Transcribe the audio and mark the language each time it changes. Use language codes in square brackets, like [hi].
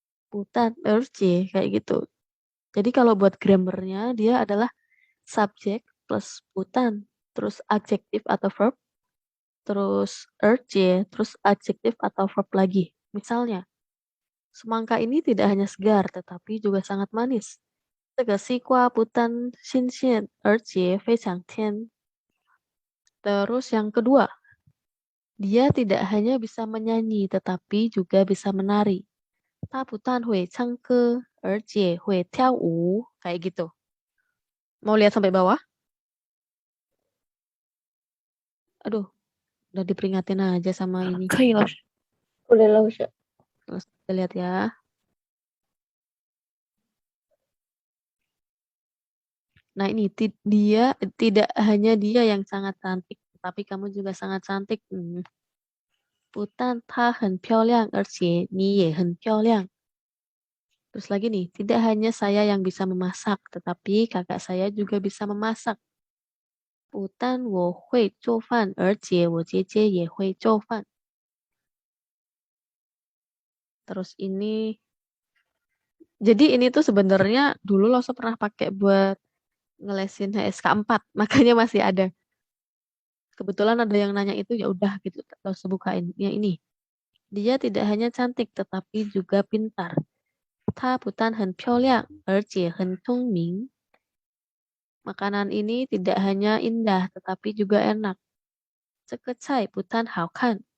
[id] Putan, erje, kayak gitu. Jadi kalau buat grammarnya dia adalah subjek plus putan, terus adjektif atau verb, terus erje, terus adjektif atau verb lagi. Misalnya, semangka ini tidak hanya segar, tetapi juga sangat manis. [zh] 这个西瓜不但新鲜，而且非常甜。 [id] Terus yang kedua, dia tidak hanya bisa menyanyi, tetapi juga bisa menari. [zh] 他不但会唱歌，而且会跳舞。 [id] Kayak gitu. Mau lihat sampai bawah? Aduh, udah diperingatin aja sama ini. [zh] 可以，老师。 [id] boleh lah Ustaz. Terus kita lihat ya. Nah ini dia tidak hanya dia yang sangat cantik, tapi kamu juga sangat cantik. [zh] 不但她很漂亮，而且你也很漂亮。 [id] Terus lagi nih, tidak hanya saya yang bisa memasak, tetapi kakak saya juga bisa memasak. [zh] 不但我会做饭，而且我姐姐也会做饭。 [id] Terus ini, jadi ini tuh sebenarnya dulu lo pernah pakai buat ngelesin HSK 4, makanya masih ada. Kebetulan ada yang nanya itu, ya udah gitu, lo bukain. Ya ini, dia tidak hanya cantik, tetapi juga pintar. [zh] 她不但很漂亮，而且很聪明。 [id] Makanan ini tidak hanya indah, tetapi juga enak. [zh] 这个菜不但好看，